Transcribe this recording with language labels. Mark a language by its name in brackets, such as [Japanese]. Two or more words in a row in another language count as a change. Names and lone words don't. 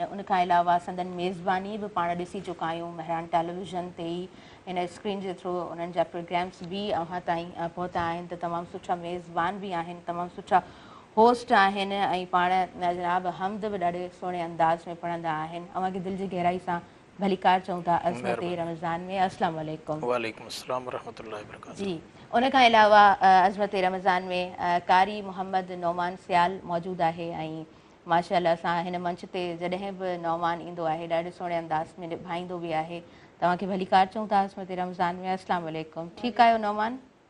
[Sindhi] उनखां अलावा संदन मेज़बानी बि पाण ॾिसी चुका आहियूं महरान टेलीविज़न ते ई। हिन स्क्रीन जे थ्रू उन्हनि जा प्रोग्राम्स बि अव्हां ताईं पहुता आहिनि, त तमामु सुठा मेज़बान बि आहिनि, तमामु सुठा होस्ट आहिनि। ऐं पाण जनाब हमद बि ॾाढे सुहिणे अंदाज़ में पढ़ंदा आहिनि। अव्हांखे दिलि जी गहराई सां भलीकार चऊं था अज़मत रमज़ान में। [Arabic] السلام عليكم. وعليكم السلام ورحمة الله وبركاته. [Sindhi] जी, उनखां अलावा अज़मत रमज़ान में कारी मोहम्मद नौमान सियाल मौजूदु आहे। ऐं माशाअल्लाह सां हिन मंच ते जॾहिं बि नौमान ईंदो आहे ॾाढे सुहिणे अंदाज़ में निभाईंदो बि आहे। तव्हांखे भलीकार चऊं था अज़मत रमज़ान में। [Arabic] السلام عليكم. [Sindhi] ठीकु आहियो नौमान?